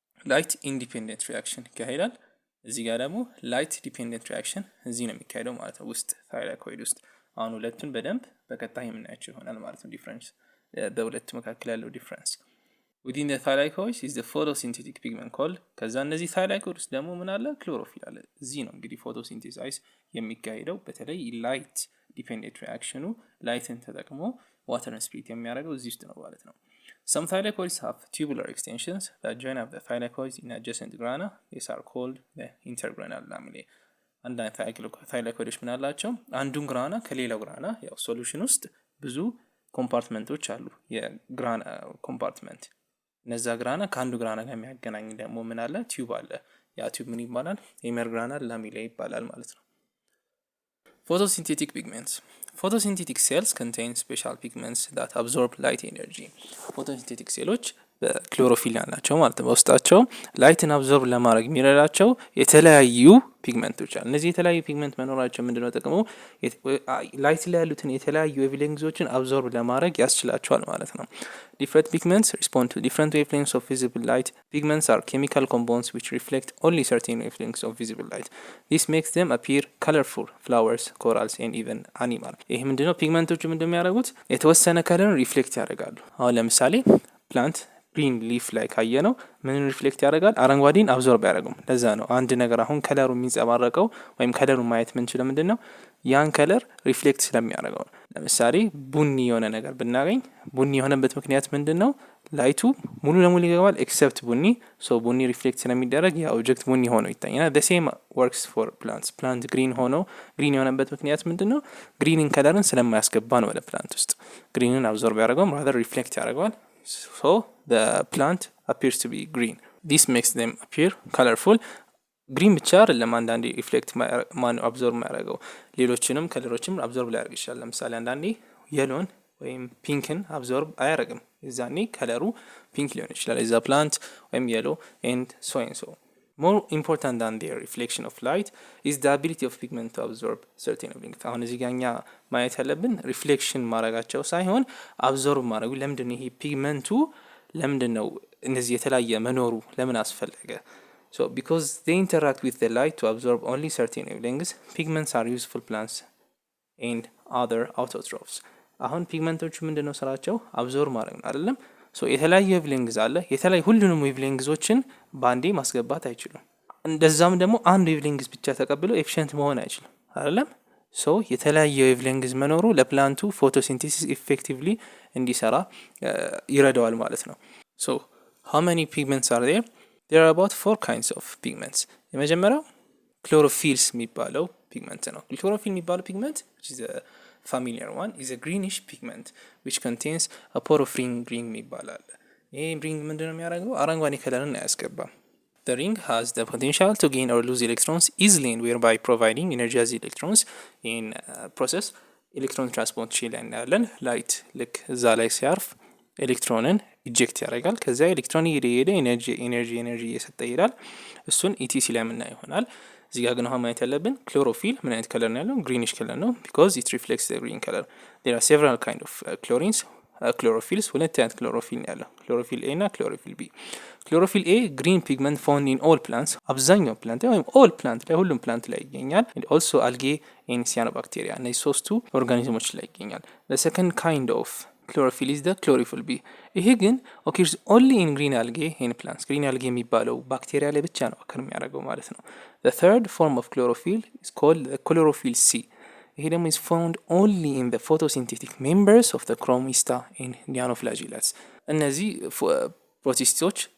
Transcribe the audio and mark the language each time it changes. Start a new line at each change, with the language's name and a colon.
Amharic: ላይት ኢንዲፔንደንት ሪያክሽን ይካሄዳል። እዚህ ጋር ደግሞ ላይት ዲፔንደንት ሪያክሽን እዚህ ነው የሚካሄደው ማለት ነው፣ ውስጥ ታይላኮይድ ውስጥ። አሁን ሁለቱን በደንብ በቀጣይ የምናያቸው ይሆናል ማለት ነው፣ ዲፍረንስ በሁለቱ መካከል ያለው ዲፍረንስ።
English: within the thylakoid is the photosynthetic pigment called
Amharic: ከዛ እነዚህ ታይላኮይድ ውስጥ ደግሞ ምን አለ? ክሎሮፊል አለ። እዚህ ነው እንግዲህ ፎቶሲንቴሳይዝ የሚካሄደው። በተለይ ላይት ዲፔንደንት ሪያክሽኑ ላይትን ተጠቅሞ ዋተርን ስፕሊት የሚያደርገው እዚህ ውስጥ ነው ማለት ነው።
English: some thylakoids have tubular extensions that join up the thylakoids in adjacent grana. These are called the intergranal lamellae.
Amharic: አንዳንድ ታይላኮይዶች ምን አላቸው? አንዱን ግራና ከሌላው ግራና ያው ሶሉሽን ውስጥ ብዙ ኮምፓርትመንቶች አሉ፣ የግራና ኮምፓርትመንት። እነዛ ግራና ከአንዱ ግራና ጋር የሚያገናኝ ደግሞ ምን አለ? ቲዩብ አለ። ያ ቲዩብ ምን ይባላል? ኢንተርግራናል ላሜላe ይባላል ማለት ነው።
English: ፎቶሲንቴቲክ ፒግመንትስ photosynthetic cells contain special pigments that absorb light energy.
Amharic: ፎቶሲንቴቲክ ሴሎች በክሎሮፊል ያላቸው ማለት ነው። በውስጣቸው ላይትን አብዞርብ ለማድረግ የሚረዳቸው የተለያዩ ፒግመንቶች አሉ። እነዚህ የተለያዩ ፒግመንት መኖራቸው ምንድነው ጥቅሙ? ላይት ላይ ያሉትን የተለያዩ ዌቭሌንግዞችን አብዞርብ ለማድረግ ያስችላቸዋል ማለት ነው።
English: different pigments respond to different wavelengths of visible light. Pigments are chemical compounds which reflect only certain wavelengths of visible light. This makes them appear colorful. Flowers, corals and even animal.
Amharic: ይሄ ምንድነው? ፒግመንቶቹ ምንድነው የሚያደርጉት? የተወሰነ ከለርን ሪፍሌክት ያደርጋሉ። አሁን ለምሳሌ ፕላንት ግሪን ሊፍ ላይ ካየ ነው ምን ሪፍሌክት ያደርጋል? አረንጓዴን አብዞርብ ያደርጉም። ለዛ ነው አንድ ነገር አሁን ከለሩ የሚንጸባረቀው ወይም ከለሩ ማየት ምንችለው ምንድነው? ያን ከለር ሪፍሌክት ስለሚያደርገው ነው። ለምሳሌ ቡኒ የሆነ ነገር ብናገኝ ቡኒ የሆነበት ምክንያት ምንድነው? ላይቱ ሙሉ ለሙሉ ይገባል ኤክሰፕት ቡኒ። ሶ ቡኒ ሪፍሌክት ስለሚደረግ ያ ኦብጀክት ቡኒ ሆኖ ይታያል።
English: the same works for plants.
Amharic: ፕላንት ግሪን ሆኖ ግሪን የሆነበት ምክንያት ምንድነው? ግሪንን ከለርን ስለማያስገባ ነው ወደ ፕላንት ውስጥ። ግሪንን አብዞርብ ያደርገው rather ሪፍሌክት ያደርገዋል።
English: So the plant appears to be green. This makes them appear colorful.
Amharic: ግሪን ብቻ አይደለም አንዳንዴ ሪፍሌክት አብዞርብ የሚያደርገው ሌሎችንም ከለሮችም አብዞርብ ሊያደርግ ይችላል። ለምሳሌ አንዳንዴ የሎን ወይም ፒንክን አብዞርብ አያደርግም። የዛኔ ከለሩ ፒንክ ሊሆን ይችላል የዛ ፕላንት ወይም የሎ and so.
English: More important than their reflection of light is the ability of pigment to absorb certain wavelengths.
Amharic: አሁን እዚህ ጋር እኛ ማየት ያለብን ሪፍሌክሽን ማድረጋቸው ሳይሆን አብዞርብ ማድረጉ። ለምንድነው ይሄ ፒግመንቱ ለምንድነው እነዚህ የተለያየ መኖሩ ለምን አስፈለገ?
English: So because they interact with the light to absorb only certain wavelengths, pigments are useful plants and other autotrophs.
Amharic: አሁን ፒግመንቶቹ ምንድነው ስራቸው? አብዞርብ ማድረግ ነው አይደለም? ሶ የተለያዩ ዌቭሌንግዝ አለ። የተለያዩ ሁሉንም ዌቭሌንግዞችን ባንዴ ማስገባት አይችሉም። እንደዛም ደግሞ አንድ ዌቭሌንግዝ ብቻ ተቀብሎ ኤፊሽንት መሆን አይችልም አይደለም? ሶ የተለያዩ ዌቭሌንግዝ መኖሩ ለፕላንቱ ፎቶሲንቴሲስ ኢፌክቲቭሊ እንዲሰራ ይረዳዋል ማለት ነው። ሶ
English: how many pigments are there? There are about 4 kinds of pigments.
Amharic: የመጀመሪያው ክሎሮፊልስ የሚባለው ፒግመንት ነው። ክሎሮፊል የሚባለው ፒግመንት
English: which is a familiar one is a greenish pigment which contains a porphyrin ring ይባላል።
Amharic: ይሄ ሪንግ ምንድነው የሚያደርገው? አረንጓዴ ከለርን አያስገባም።
English: The ring has the potential to gain or lose electrons easily and whereby providing energy as electrons in process
Amharic: ኤሌክትሮን ትራንስፖርት ቼን ላይ እናያለን። ላይት ልክ እዛ ላይ ሲያርፍ ኤሌክትሮንን ኢጀክት ያደርጋል። ከዛ ኤሌክትሮን እየሄደ ኤነርጂ እየሰጠ ይሄዳል። እሱን ኢቲሲ ላይ የምናየው ይሆናል። እዚህ ጋር ግን አሁን ማየት ያለብን ክሎሮፊል ምን አይነት ከለር ነው ያለው? ግሪኒሽ ከለር ነው
English: because it reflects the green color. There are several kind of chlorines.
Amharic: ክሎሮፊልስ ሁለት አይነት ክሎሮፊል ነው ያለው፣ ክሎሮፊል ኤ እና ክሎሮፊል ቢ። ክሎሮፊል ኤ
English: ግሪን ፒግመንት ፋውንድ ኢን ኦል ፕላንትስ፣
Amharic: አብዛኛው ፕላንት ወይም ኦል ፕላንት ላይ ሁሉም ፕላንት ላይ ይገኛል።
English: and also algae and cyanobacteria
Amharic: እነዚህ ሶስቱ ኦርጋኒዝሞች ላይ ይገኛል።
English: the second kind of chlorophyll is the chlorophyll B.
Amharic: ይሄ ግን
English: occurs only in green algae in plants. green algae
Amharic: የሚባለው ባክቴሪያ ላይ ብቻ ነው
English: occur
Amharic: የሚያደርገው ማለት ነው።
English: the third form of chlorophyll is called the chlorophyll C.
Amharic: ይሄ ደግሞ
English: is found only in the photosynthetic members of the chromista and dinoflagellates.
Amharic: እነዚህ ፕሮቲስቶች